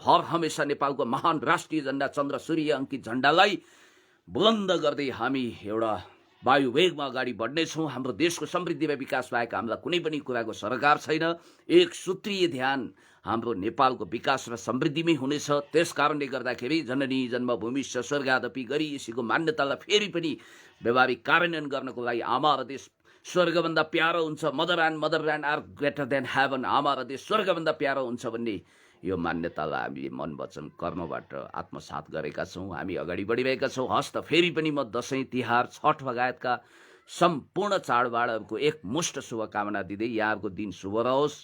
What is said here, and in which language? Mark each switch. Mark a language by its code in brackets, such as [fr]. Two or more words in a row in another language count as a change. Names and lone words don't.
[ne] हर हमेसा नेपालको महान राष्ट्रिय झण्डा, चन्द्र सूर्य अङ्कित झण्डालाई बुलन्द गर्दै हामी एउटा वायुवेगमा अगाडि बढ्नेछौँ। हाम्रो देशको समृद्धि र विकास बाहेक हामीलाई कुनै पनि कुराको सरकार छैन। एक सूत्रीय ध्यान हाम्रो नेपालको विकास र समृद्धिमै हुनेछ। त्यस कारणले गर्दाखेरि [sa] जननी जन्मभूमिश्च स्वर्गादपि [ne] गरी यसैको मान्यतालाई फेरि पनि व्यवहारिक कार्यान्वयन गर्नको लागि आमा र देश स्वर्गभन्दा प्यारो हुन्छ। [en] mother land are greater than heaven. [ne] आमा र देश स्वर्गभन्दा प्यारो हुन्छ भन्ने यो मान्यतालाई हामीले मन वचन कर्मबाट आत्मसात गरेका छौँ। हामी अगाडि बढिरहेका छौँ। हस्त फेरि पनि म दसैँ, तिहार, छठ लगायतका सम्पूर्ण चाडबाडहरूको एकमुष्ट शुभकामना दिँदै यहाँहरूको दिन शुभ रहोस्।